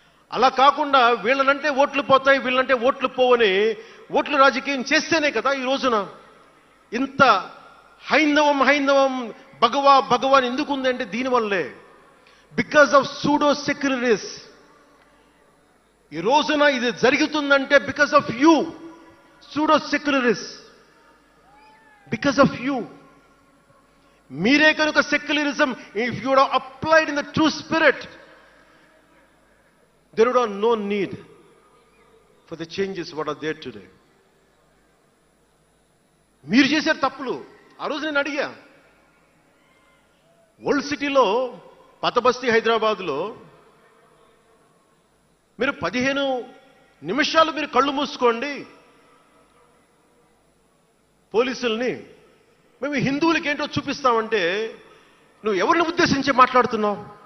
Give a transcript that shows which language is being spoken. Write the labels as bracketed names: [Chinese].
[Telugu] అలా కాకుండా వీళ్ళనంటే ఓట్లు పోతాయి, వీళ్ళంటే ఓట్లు పోవని ఓట్లు రాజకీయం చేస్తేనే కదా ఈ రోజున ఇంత హైందవం భగవాన్ ఎందుకు ఉందంటే దీనివల్లే. [English] Because of pseudo secularists. [Telugu] ఈ రోజున ఇది జరుగుతుందంటే [English] Because of you pseudo secularists, because of you. [Telugu] మీరే కనుక secularism, [English] If you would applied in the true spirit, there would have no need for the changes what are there today. [Telugu] మీరు చేశారు తప్పులు. ఆ రోజు నేను అడిగా, ఓల్డ్ సిటీలో పతబస్తీ హైదరాబాద్లో మీరు 15 నిమిషాలు మీరు కళ్ళు మూసుకోండి పోలీసుల్ని, మేము హిందువులకి ఏంటో చూపిస్తామంటే, నువ్వు ఎవరిని ఉద్దేశించి మాట్లాడుతున్నావు?